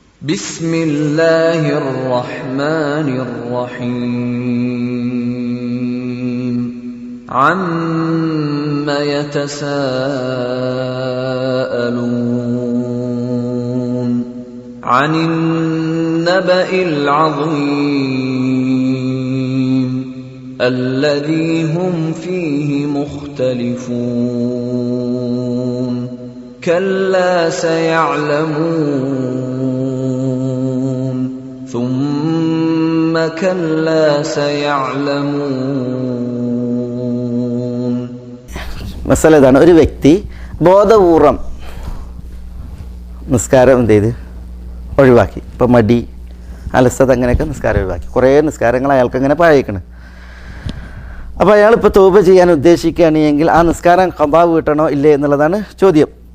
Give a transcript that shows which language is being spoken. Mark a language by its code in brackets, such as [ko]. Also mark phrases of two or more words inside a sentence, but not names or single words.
[ar] بسم الله الرحمن الرحيم. عم يتساءلون عن النبإ അളീം الذي هم فيه مختلفون كلا سيعلمون ثم كلا سيعلمون. [ml] മസല ഇതാണ്, ഒരു വ്യക്തി ബോധപൂർവം നിസ്കാരം എന്ത് ചെയ്ത് ഒഴിവാക്കി. ഇപ്പം മടി, അലസത, അങ്ങനെയൊക്കെ നിസ്കാരം ഒഴിവാക്കി. കുറേ നിസ്കാരങ്ങൾ അയാൾക്ക് അങ്ങനെ പഴയിക്കണം. അപ്പോൾ അയാളിപ്പോൾ തൗബ ചെയ്യാൻ ഉദ്ദേശിക്കുകയാണെങ്കിൽ ആ നിസ്കാരം ഖദാ വീട്ടണോ ഇല്ലേ എന്നുള്ളതാണ് ചോദ്യം.